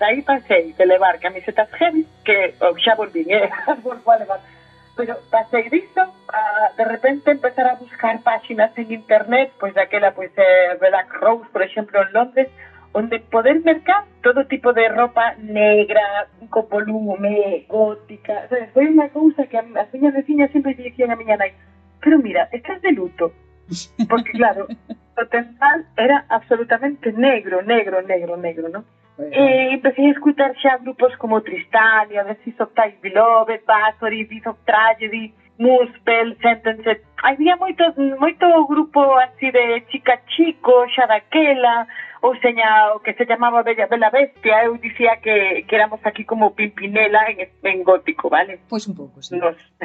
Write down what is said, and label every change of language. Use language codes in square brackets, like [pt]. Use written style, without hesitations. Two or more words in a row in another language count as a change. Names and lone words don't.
[gl] Aí pasei de levar camisetas heavy, que xa volvín, volvo a levar, pero pasei disto a de repente empezar a buscar páxinas en internet, pois daquela, pois Black Rose, por exemplo, en Londres, onde poder mercar todo tipo de ropa negra, con volume, gótica, sabes? Foi unha cousa que as miñas veciñas sempre dicían a miña nai, pero mira, estás de luto, porque claro, o tempat era absolutamente negro, ¿no? Bueno. Empecé a escutar xa grupos como Tristania, The Seas of Time Beloved, Bathory, Deeds of Tragedy, Muspel, Sentence. Había moito grupo así de chica chico, xa daquela, ou seña, o que se chamaba Bella Bestia. Eu dicía que éramos aquí como Pimpinela en gótico, vale? Pois un pouco, sí. Nos...